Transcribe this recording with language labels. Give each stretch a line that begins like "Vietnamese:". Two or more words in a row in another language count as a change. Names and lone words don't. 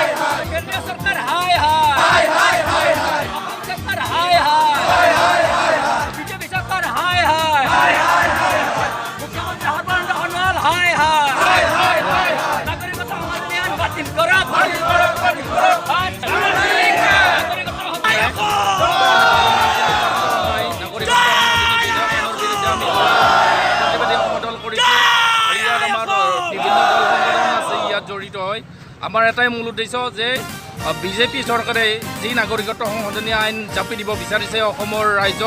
Assamese: হাই কেন্দ্রীয় সরকার হাই হাই হাই হাই হাই অসম সরকার হাই হাই হাই হাই হাই বিজেপি সরকার হাই হাই হাই হাই হাই মুখ্যমন্ত্রী সর্বানন্দ সোনোৱাল হাই হাই হাই হাই হাই নাগরিকতা আইন বাতিল করা বাতিল করা বাতিল করা জড়িত হয় আমাৰ এটাই মূল উদ্দেশ্য যে বিজেপি চৰকাৰে যি নাগৰিকত্ব সংশোধনী আইন জাপি দিব বিচাৰিছে অসমৰ ৰাইজক